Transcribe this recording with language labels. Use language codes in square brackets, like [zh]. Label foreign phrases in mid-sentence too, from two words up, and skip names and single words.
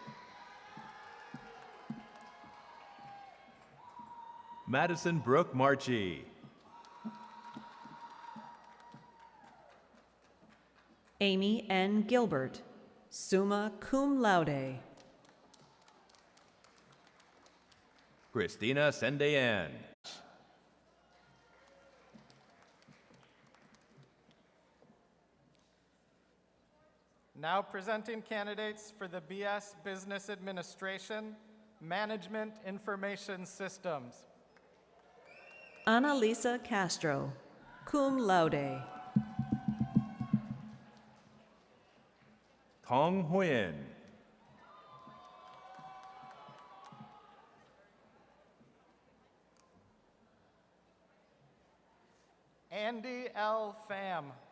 [en] Madison Brooke Marchi. Amy N. Gilbert, [la] summa cum laude. [en] Christina Sendayan. Now presenting candidates for the BS Business Administration, Management Information Systems. Annalisa Castro, [la] cum laude. [en] Tong Huynh. Andy L. Pham.